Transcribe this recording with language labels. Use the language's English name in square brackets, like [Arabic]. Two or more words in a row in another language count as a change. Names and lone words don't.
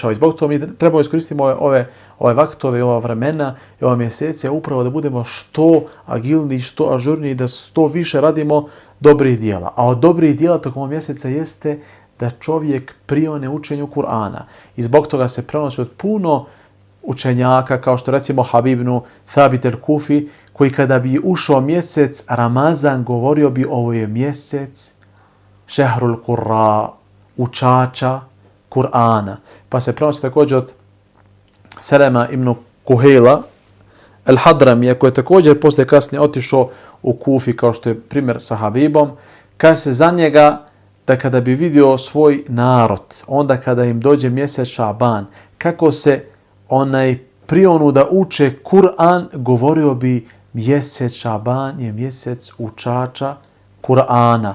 [Bosnian] I zbog toga mi trebamo iskoristiti ove vaktove, ova vremena i ova mjesece upravo da budemo što agilniji, što ažurniji, da što više radimo dobrih dijela. A od dobrih dijela tokom mjeseca jeste da čovjek prione učenju Kur'ana. I zbog toga se prenosi od puno učenjaka, kao što recimo Habib ibn Thabit el-Kufi, koji kada bi ušao mjesec Ramazan, govorio bi ovo je mjesec [Arabic] شهر القراء, [Bosnian] učača Kur'ana. Pa se prenosi također od Selema ibn Kuhejla el-Hadramija, koji je također poslije kasnije otišao u Kufi, kao što je primjer sa Habibom, kaže se za njega da kada bi vidio svoj narod, onda kada im dođe mjesec Šaban, kako se prionu da uče Kur'an, govorio bi mjesec Šaban je mjesec učača Kur'ana.